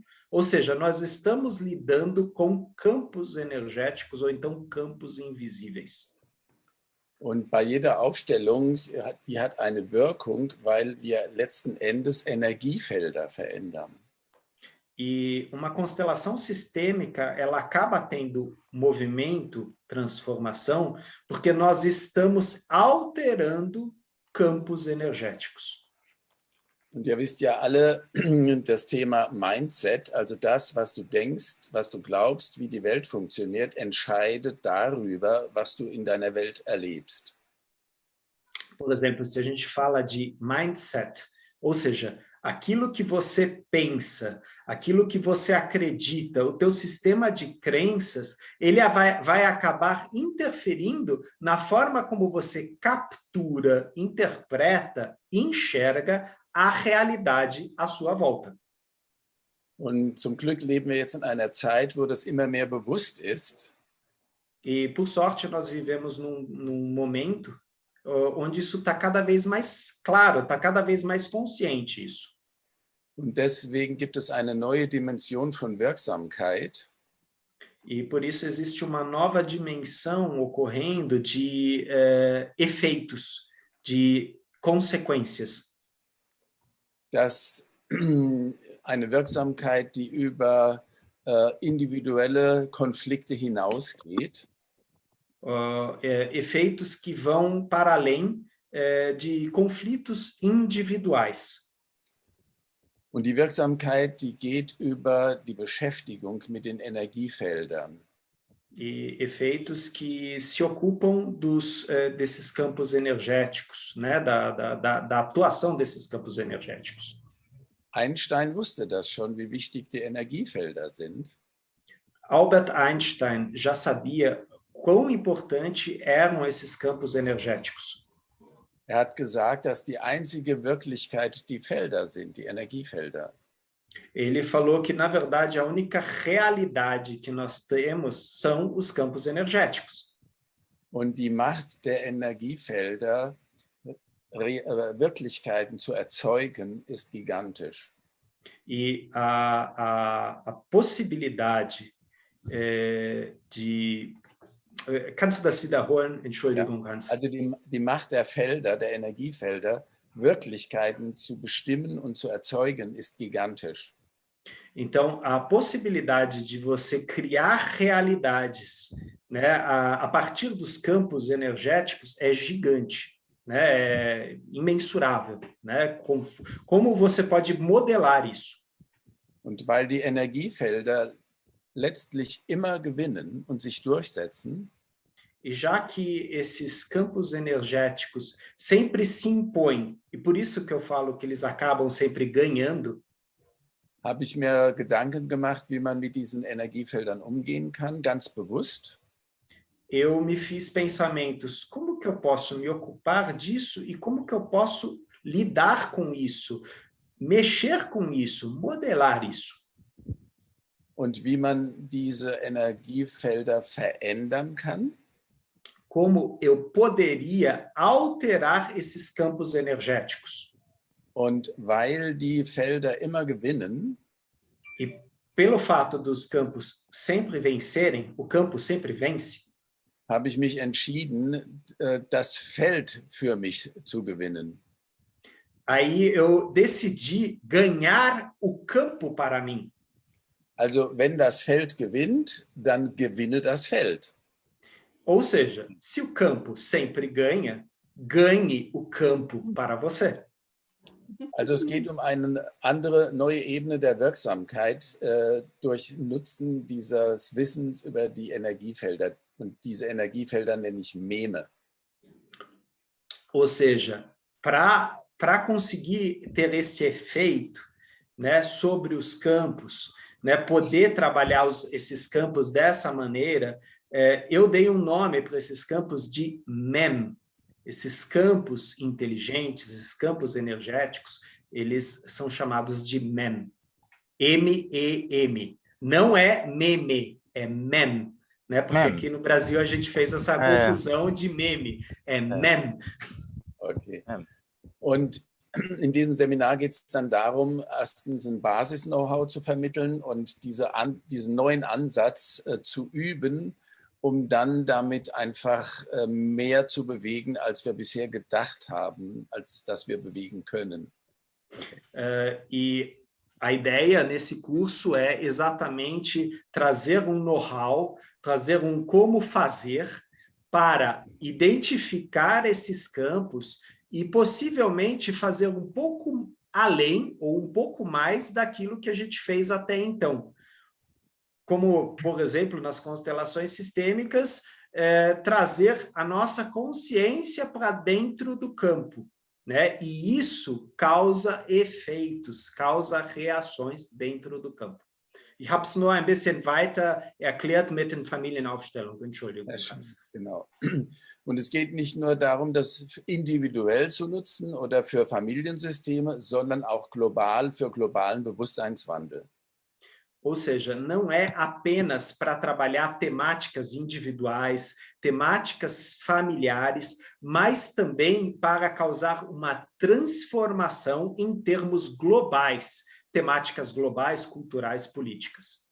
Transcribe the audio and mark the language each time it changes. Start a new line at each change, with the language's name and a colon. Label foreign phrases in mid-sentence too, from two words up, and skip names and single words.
Portuguese: Ou seja, nós estamos lidando com campos energéticos ou então campos invisíveis.
German: Und bei jeder Aufstellung, die hat eine Wirkung, weil wir letzten Endes Energiefelder verändern.
Portuguese: E uma constelação sistêmica, ela acaba tendo movimento, transformação, porque nós estamos alterando campos energéticos.
German: Und ihr wisst ja alle, das Thema Mindset, also das, was du denkst, was du glaubst, wie die Welt funktioniert, entscheidet darüber, was du in deiner Welt erlebst.
Portuguese: Por exemplo, se a gente fala de mindset, ou seja, aquilo que você pensa, aquilo que você acredita, o teu sistema de crenças, ele vai acabar interferindo na forma como você captura, interpreta, enxerga a realidade à sua volta.
German: Und zum Glück leben wir jetzt in einer Zeit, wo das immer mehr bewusst ist.
Portuguese: E, por sorte, nós vivemos num momento onde isso está cada vez mais claro, está cada vez mais consciente isso.
German: Und deswegen gibt es eine neue Dimension von Wirksamkeit.
Portuguese: E por isso existe uma nova dimensão ocorrendo de efeitos, de consequências.
German: Dass eine Wirksamkeit, die über individuelle Konflikte hinausgeht.
Portuguese: Efeitos que vão para além de conflitos individuais.
German: Und die Wirksamkeit, die geht über die Beschäftigung mit den Energiefeldern.
Portuguese: E efeitos que se ocupam desses campos energéticos, né? da atuação desses campos energéticos.
German: Einstein wusste das schon, wie wichtig die Energiefelder sind.
Portuguese: Albert Einstein já sabia quão importante eram esses campos energéticos.
German: Hat gesagt, dass die einzige Wirklichkeit die Felder sind, die Energiefelder.
Portuguese: Ele falou que, na verdade, a única realidade que nós temos são os campos energéticos.
German: Und die Macht der Energiefelder, Wirklichkeiten zu erzeugen, ist gigantisch.
Portuguese: E a possibilidade de...
German: Kannst du das wiederholen? Entschuldigung, Hans. Also die Macht der Felder, der Energiefelder, Wirklichkeiten zu bestimmen und zu erzeugen, ist gigantisch.
Portuguese: Então, a possibilidade de você criar realidades, né, a partir dos campos energéticos é gigante, né, é imensurável, né? Como você pode modelar isso?
German: Und weil die Energiefelder letztlich immer gewinnen und sich durchsetzen,
Portuguese: e já que esses campos energéticos sempre se impõem, e por isso que eu falo que eles acabam sempre ganhando,
German: habe ich mir Gedanken gemacht, wie man mit diesen Energiefeldern umgehen kann, ganz bewusst.
Portuguese: Eu me fiz pensamentos, como que eu posso me ocupar disso e como que eu posso lidar com isso, mexer com isso, modelar isso.
German: Und wie man diese Energiefelder verändern kann.
Portuguese: Como eu poderia alterar esses campos energéticos.
German: Und weil die Felder immer gewinnen,
Portuguese: e pelo fato dos campos sempre vencerem, o campo sempre vence,
German: habe ich mich entschieden, das Feld für mich zu gewinnen.
Portuguese: Aí eu decidi ganhar o campo para mim.
German: Also wenn das Feld gewinnt, dann gewinne das Feld.
Portuguese: Ou seja, se o campo sempre ganha, ganhe o campo para você.
German: Also es geht um eine andere, neue Ebene der Wirksamkeit durch Nutzen dieses Wissens über die Energiefelder. Und diese Energiefelder nenne ich Meme.
Portuguese: Ou seja, para conseguir ter esse efeito, né, sobre os campos, né, poder trabalhar esses campos dessa maneira, eu dei um nome para esses campos de MEM. Esses campos inteligentes, esses campos energéticos, eles são chamados de MEM. M-E-M. Não é meme, é MEM. Né? Porque aqui no Brasil a gente fez essa confusão de meme. É MEM. Okay.
German: Und in diesem Seminar geht es dann darum, erstens ein Basis-Know-how zu vermitteln und diesen neuen Ansatz zu üben, um dann damit einfach mehr zu bewegen, als wir bisher gedacht haben, als dass wir bewegen können.
Portuguese: E a ideia nesse curso é exatamente trazer um know-how, trazer um como fazer para identificar esses campos e possivelmente fazer um pouco além ou um pouco mais daquilo que a gente fez até então. Como, por exemplo, nas constelações sistêmicas, trazer a nossa consciência para dentro do campo, né? E isso causa efeitos, causa reações dentro do campo.
German: Ich habe es nur ein bisschen weiter erklärt mit den Familienaufstellungen. Entschuldigung. Genau. Und es geht nicht nur darum, das individuell zu nutzen oder für Familiensysteme, sondern auch global für globalen Bewusstseinswandel.
Portuguese: Ou seja, não é apenas para trabalhar temáticas individuais, temáticas familiares, mas também para causar uma transformação em termos globais, temáticas globais, culturais, políticas.